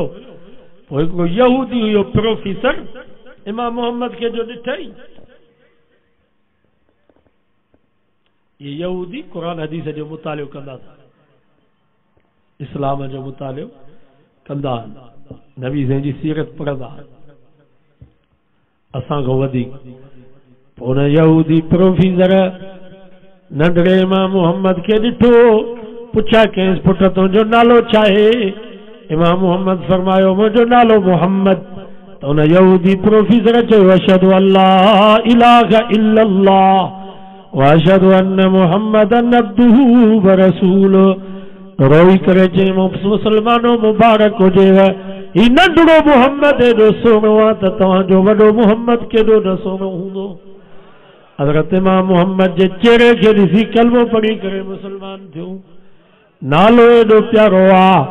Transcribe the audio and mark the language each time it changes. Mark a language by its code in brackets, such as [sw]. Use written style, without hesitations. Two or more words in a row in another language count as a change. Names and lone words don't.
[sd] कोई यहूदी हुयो प्रोफेसर इमाम मोहम्मद के जो ॾिठई, ये यहूदी कुरान हदीस जो मुतालियो कंदा था, इस्लाम जो मुतालियो कंदा, नबी जी सीरत पढ़ंदा असां खां वधीक। उन यहूदी प्रोफेसर नंढड़े इमाम मोहम्मद के ॾिठो, पुछा कंहिंसि पुट तुंहिंजो नालो छा आहे? इमाम मोहम्मद फरमायो मुंहिंजो नालो मोहम्मद। त उन यहूदी प्रोफेसर चयो [ar] أشهد ألا إله إلا الله وأشهد أن محمدا عبده ورسوله. [sd] रोई करे चई मुसलमानो मुबारक हुजेव, ही नंढड़ो मोहम्मद एॾो सुहिणो आहे त तव्हांजो वॾो मोहम्मद केॾो न सुहिणो हूंदो। हज़रत इमाम मोहम्मद जे चेहरे खे ॾिसी कलमो पढ़ी करे मुसलमान थियो। नालो एॾो प्यारो आहे।